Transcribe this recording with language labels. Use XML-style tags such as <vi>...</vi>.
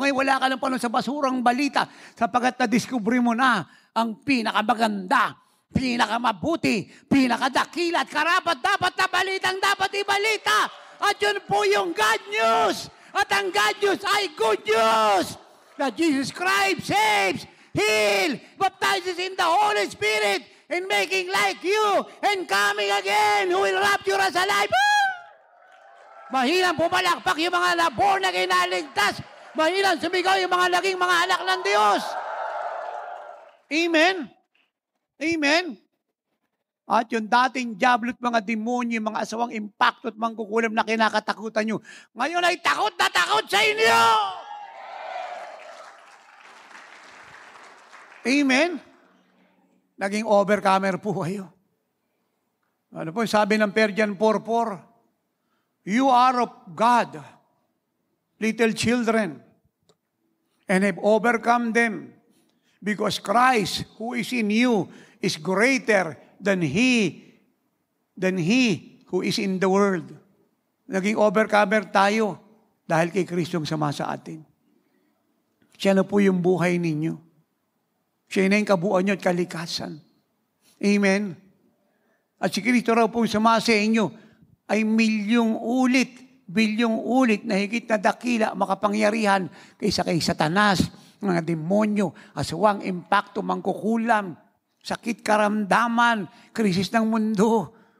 <tl>Ngayon wala ka ng panahon sa basurang balita sapagkat na-discover mo na ang pinakamaganda, pinakamabuti, pinakadakila at karapat dapat na balitang dapat ibalita. At yun po yung God news. At ang God news ay good news.</tl> <en>That Jesus Christ saves, heal, baptizes in the Holy Spirit, and making like you, and coming again, who will rapture us alive.</en> <tl>Mahirang pumalakpak yung mga na-born na kinaligtas. Mahirang sumigaw yung mga naging mga anak ng Diyos. Amen? Amen? At yung dating diablo at mga demonyo, mga asawang impacto at mangkukulam na kinakatakutan nyo, ngayon ay takot na takot sa inyo! Amen? Naging overcomer po kayo. Ano po sabi ng Persian 4:4?</tl> <en>You are of God, little children, and have overcome them, because Christ, who is in you, is greater than he who is in the world.</en> <tl>Naging overcomer tayo dahil kay Kristo ang sama sa atin. Siya na po yung buhay ninyo. Siya na yung kabuuan nyo at kalikasan. Amen? At si Kristo raw po sama sa inyo ay bilyong ulit na higit na dakila, makapangyarihan kaysa kay Satanas, mga demonyo, aswang, impacto, mangkukulam, sakit, karamdaman, krisis ng mundo.</tl>